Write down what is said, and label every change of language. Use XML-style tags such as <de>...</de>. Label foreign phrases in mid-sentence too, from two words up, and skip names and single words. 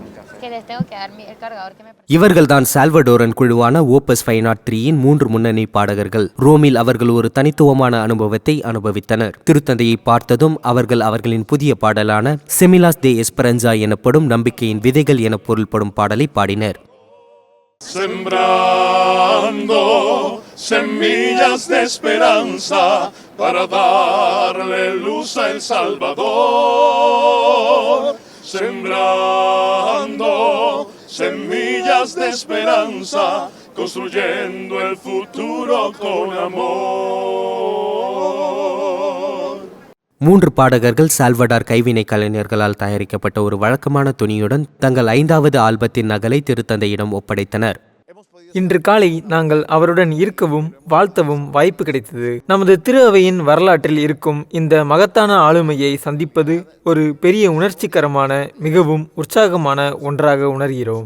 <ta>இவர்கள்தான் சால்வடோரன் குழுவான ஓப்பஸ் 503இன் 3 முன்னணி பாடகர்கள். ரோமில் அவர்கள் ஒரு தனித்துவமான அனுபவத்தை அனுபவித்தனர். திருத்தந்தையை பார்த்ததும் அவர்கள் அவர்களின் புதிய பாடலான செமிலாஸ் தே எஸ்பரன்சா எனப்படும் நம்பிக்கையின் விதைகள் என பொருள்படும் பாடலை பாடினர்.</ta> <es>Sembrando semillas de esperanza para darle luz a El Salvador. Sembrando semillas de esperanza, construyendo el futuro con amor.</es> <ta>3 பாடகர்கள் சால்வடார் கைவினை கலைஞர்களால் தயாரிக்கப்பட்ட ஒரு வழக்கமான துணியுடன் தங்கள் 5வது ஆல்பத்தின் நகலை திருத்தந்தையிடம் ஒப்படைத்தனர். இன்று காலை நாங்கள் அவருடன் இருக்கவும் வாழ்த்தவும் வாய்ப்பு கிடைத்தது. நமது திரு அவையின் வரலாற்றில் இருக்கும் இந்த மகத்தான ஆளுமையை சந்திப்பது ஒரு பெரிய உணர்ச்சிகரமான மிகவும் உற்சாகமான ஒன்றாக உணர்கிறோம்.</ta>